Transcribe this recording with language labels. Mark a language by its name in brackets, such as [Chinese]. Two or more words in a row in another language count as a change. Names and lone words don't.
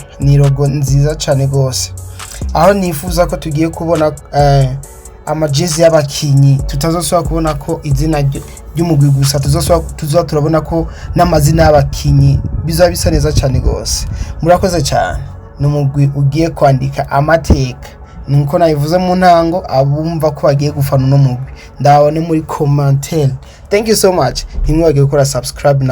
[Rundi] Ni logo nziza cyane gose aho nifuza ko tugiye kubona amajezi y'abakinyi tutazosubira kubona ko izina ry'umugwi gusa turabona ko n'amazina y'abakinyi bizaba bisa neza cyane gose. Murakoze cyane. Numugwi ugiye kwandika amateka nuko nayivuze mu ntango abumva ko bagiye gufana no mugwi ndabone muri commentaire. [English] Thank you so much. [Rundi] Ntimwibagire gukora subscribe na